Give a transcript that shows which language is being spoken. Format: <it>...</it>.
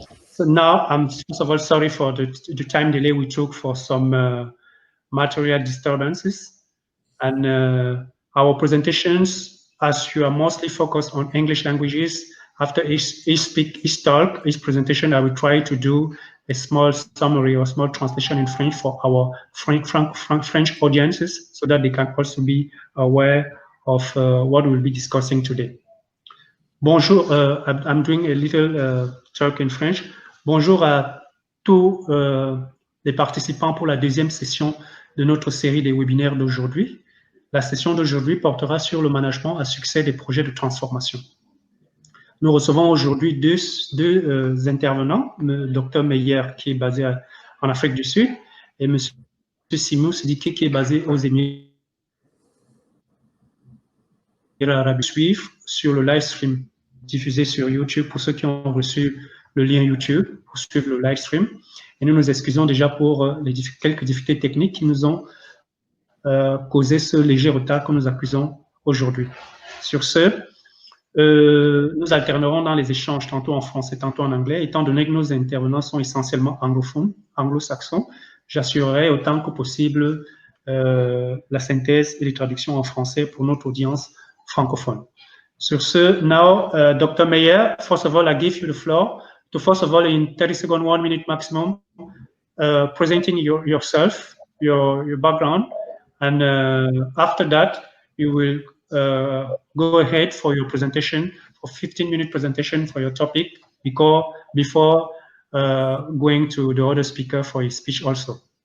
<en>So now I'm first of all sorry for the time delay we took for some material disturbances, and our presentations, as you are mostly focused on English languages, after each presentation, I will try to do a small summary or small translation in French for our French audiences, so that they can also be aware of what we'll be discussing today. Bonjour, I'm doing a little talk in French.</en> <fr>Bonjour à tous les participants pour la deuxième session de notre série des webinaires d'aujourd'hui. La session d'aujourd'hui portera sur le management à succès des projets de transformation. Nous recevons aujourd'hui deux intervenants, le Dr Meyer qui est basé en Afrique du Sud et M. Simou Sidiki qui est basé aux Émirats arabes. Suivre sur le live stream diffusé sur YouTube pour ceux qui ont reçu le lien YouTube pour suivre le live stream. Et nous nous excusons déjà pour quelques difficultés techniques qui nous ont causé ce léger retard que nous accusons aujourd'hui. Sur ce, nous alternerons dans les échanges, tantôt en français, tantôt en anglais. Étant donné que nos intervenants sont essentiellement anglophones, anglo-saxons, j'assurerai autant que possible la synthèse et les traductions en français pour notre audience francophone. Sur ce,</fr> <en>now,</en> <fr>Dr.</fr> <en>Meyer, first of all, I give you the floor to, first of all, in 30 seconds, 1 minute maximum, presenting yourself, your background, and after that, you will go ahead for your presentation, for 15-minute presentation for your topic, before going to the other speaker for his speech also.</en>